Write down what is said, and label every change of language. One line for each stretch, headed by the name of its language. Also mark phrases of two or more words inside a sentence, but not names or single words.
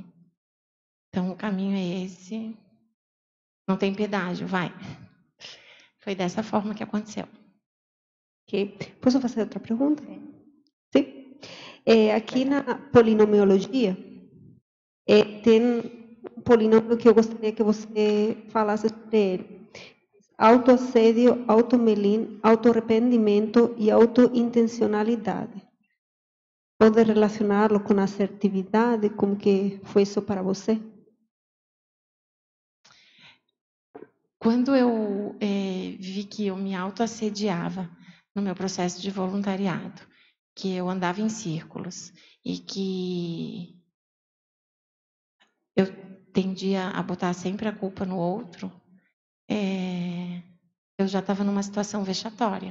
Portuguese: Então, o caminho é esse. Não tem pedágio, vai. Foi dessa forma que aconteceu. Ok. Posso fazer outra pergunta? Sim. Aqui na polinomiologia, tem um polinômio que eu gostaria que você falasse sobre ele. Autoassédio, automelin, autorrependimento e autointencionalidade. Pode relacioná-lo com assertividade? Como que foi isso para você? Quando eu vi que eu me autoassediava no meu processo de voluntariado, que eu andava em círculos e que eu tendia a botar sempre a culpa no outro, eu já estava numa situação vexatória.